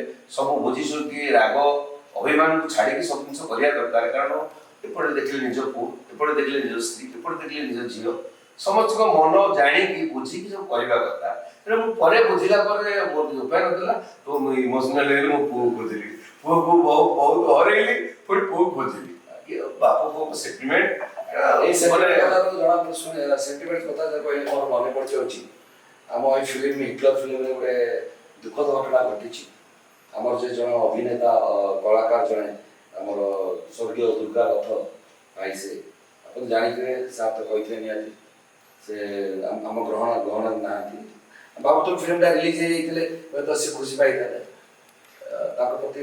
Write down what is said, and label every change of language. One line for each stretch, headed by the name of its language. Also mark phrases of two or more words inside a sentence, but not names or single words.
Odia: ସବୁ ବୁଝି ଶୁଣିକି ରାଗ ଅଭିମାନକୁ ଛାଡ଼ିକି ସବୁ ଜିନିଷ କରିବା ଦରକାର କାରଣ ଏପଟେ ଦେଖିଲେ ନିଜ ପୁଅ ଏପଟେ ଦେଖିଲେ ନିଜ ସ୍ତ୍ରୀ ଏପଟେ ଦେଖିଲେ ନିଜ ଝିଅ ସମସ୍ତଙ୍କ ମନ ଜାଣିକି ବୁଝିକି ସବୁ କରିବା କଥା ତେଣୁ ମୁଁ ପରେ ବୁଝିଲା ପରେ ମୋର କିଛି ଉପାୟ ନଥିଲା ତ ମୁଁ ଇମୋସନାଲ ହେଇଗଲି ମୋ ପୁଅକୁ ଖୋଜିଲି ପୁଅକୁ ବହୁତ ହରେଇଲି ପୁଣି ପୁଅକୁ ଖୋଜିଲି ବାପ ପୁଅଙ୍କ ସେଣ୍ଟିମେଣ୍ଟ ଏଇ ସେଣ୍ଟିମେଣ୍ଟ ଜଣା ଶୁଣେ ସେଣ୍ଟିମେଣ୍ଟ କଥା କହିଲେ ମୋର ମନେ ପଡ଼ିଯାଉଛି ଆମ ଏଇ ଫିଲ୍ମ ହିଟଲର ଫିଲ୍ମରେ ଗୋଟେ ଦୁଃଖଦ ଘଟଣା ଘଟିଛି ଆମର ଯେ ଜଣେ ଅଭିନେତା କଳାକାର ଜଣେ ଆମର ସ୍ୱର୍ଗୀୟ ଦୁର୍ଗା ରଥ ଭାଇ ସେ ଆପଣ ଜାଣିଥିବେ ସାର୍ ତ କହିଥିଲେ ନିହାତି ସେ ଆମ ଗ୍ରହଣରେ ନାହାନ୍ତି ଭାବୁଥିଲୁ ଫିଲ୍ମଟା ରିଲିଜ ହେଇଯାଇଥିଲେ ହୁଏତ ସେ ଖୁସି ପାଇଥାନ୍ତେ ତାଙ୍କ ପ୍ରତି